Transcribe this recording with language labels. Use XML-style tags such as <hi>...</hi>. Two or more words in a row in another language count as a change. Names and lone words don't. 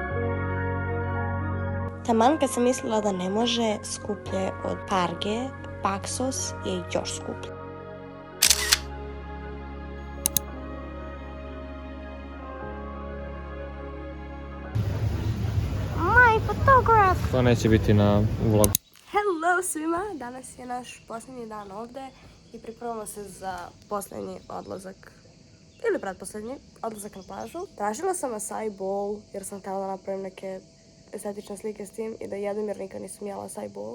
<hr>Taman kad sam mislila da ne može skuplje od Parge, Paksos je još skuplje.</hr> <en>My photograph!</en> <hr>To neće biti na vlogu. Hello svima! Danas je naš posljednji dan ovdje i pripremamo se za posljednji odlazak ili pretposljednji odlazak na plažu. Tražila sam</hr> <en>acai bowl</en> <hr>jer sam htjela da napravim neke estetične slike s tim i da jedem jer nikad nisam jela</hr> <en>acai bowl.</en>